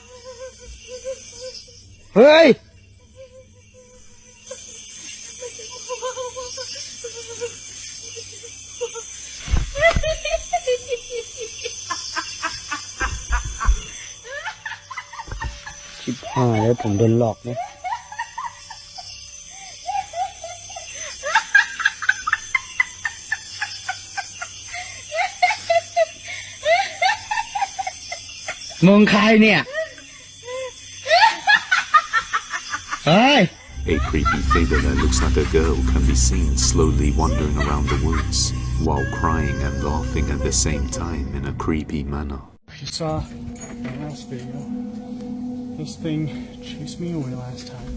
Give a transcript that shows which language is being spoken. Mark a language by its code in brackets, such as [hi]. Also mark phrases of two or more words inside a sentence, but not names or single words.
[th] Hey. Chip hài,ผมโดนหลอกเนี่ย มึงใครเนี่ย Hey! [en] A creepy figure that looks like a girl can be seen slowly wandering around the woods, while crying and laughing at the same time in a creepy manner. You saw my last video. This thing chased me away last time.